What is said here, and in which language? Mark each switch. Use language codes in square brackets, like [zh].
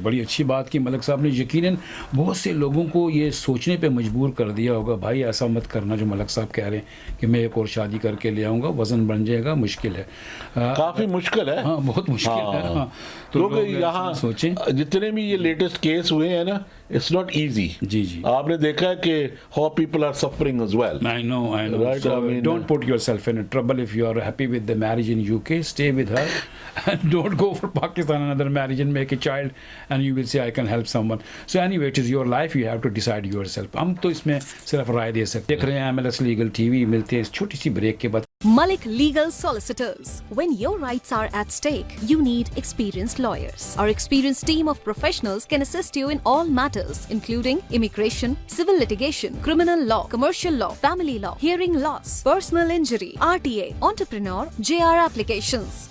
[hi] बड़ी अच्छी बात की मलक साहब ने, यकीनन बहुत से लोगों को ये सोचने पे मजबूर कर दिया होगा, भाई ऐसा मत करना जो मलक साहब कह रहे हैं कि मैं एक और शादी करके ले आऊँगा, वज़न बन जाएगा, मुश्किल है, काफी मुश्किल है। हाँ बहुत मुश्किल है। हाँ, तो क्योंकि लोग यहाँ सोचें जितने भी ये लेटेस्ट केस हुए हैं ना, [en] It's not easy. [hi] जी जी, आपने देखा है कि [en] How people are suffering as well. I know. Right, So I mean, don't put yourself in trouble if you are happy with the marriage in UK. Stay with her, and don't go for Pakistan another marriage and make a child, and you will say I can help someone. So anyway, it is your life. You have to decide yourself. [hi] हम तो इसमें सिर्फ राय दे सकते। देख रहे हैं MLS Legal TV। मिलते हैं इस छोटी सी ब्रेक के बाद। [en] Malik Legal Solicitors. When your rights are at stake, you need experienced lawyers. Our experienced team of professionals can assist you in all matters, including immigration, civil litigation, criminal law, commercial law, family law, hearing loss, personal injury, RTA, entrepreneur, JR applications.